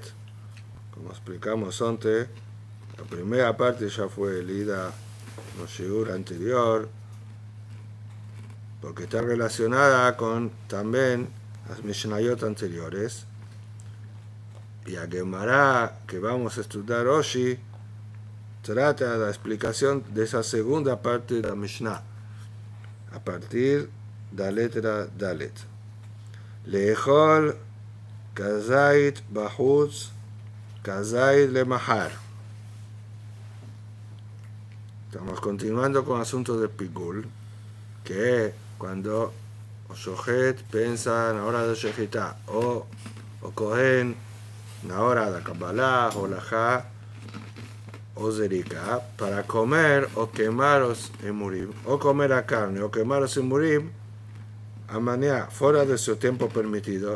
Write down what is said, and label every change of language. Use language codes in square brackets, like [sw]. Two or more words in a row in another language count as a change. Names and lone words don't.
[es] Como explicamos antes, la primera parte ya fue leída en el shiur anterior, porque está relacionada con también las Mishnayot anteriores. Y a Gemara que vamos a estudiar hoy trata de la explicación de esa segunda parte de la Mishnah, a partir de la letra Dalet. [he] לאכול כזית בחוץ כזית למחר. [es] Estamos continuando con el asunto de Pigul, que es cuando o Shohet piensa en la hora de Shechitá, o Kohen en la hora de Kabbalah, o Lajá, o Zerika, para comer o quemar los emurim, o comer la carne, o quemar los emurim, a manera fuera de su tiempo permitido.